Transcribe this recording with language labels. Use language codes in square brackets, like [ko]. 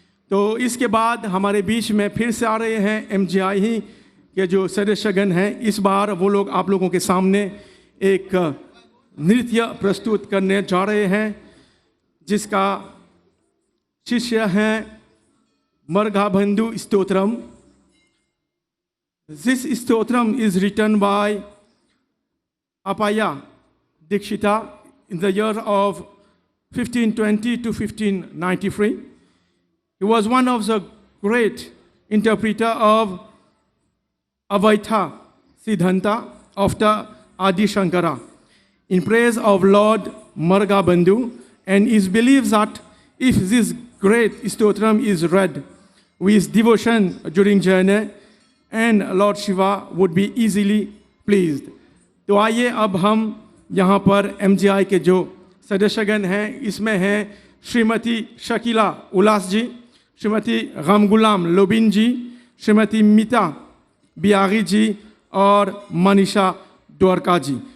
[hi] तो इसके बाद हमारे बीच में फिर से आ रहे हैं MGI ही के जो सदस्यगण हैं। इस बार वो लोग आप लोगों के सामने एक नृत्य प्रस्तुत करने जा रहे हैं जिसका शिष्य हैं मर्गाबंधु stotram. [en] This stotram is written by Apaya Dikshita in the year of 1520 to 1593. He was one of the great interpreter of Advaita Siddhanta after Adi Shankara in praise of Lord Margabandhu, and it believes that if this great stotram is read with devotion during journey, and Lord Shiva would be easily pleased. [hi] तो आइए अब हम यहाँ पर MGI के जो सदस्यगण हैं, इसमें हैं श्रीमती शकीला उल्लास जी, श्रीमती गमगुलाम लोबिन जी, श्रीमती मीता बियागी जी और मनीषा द्वारका जी।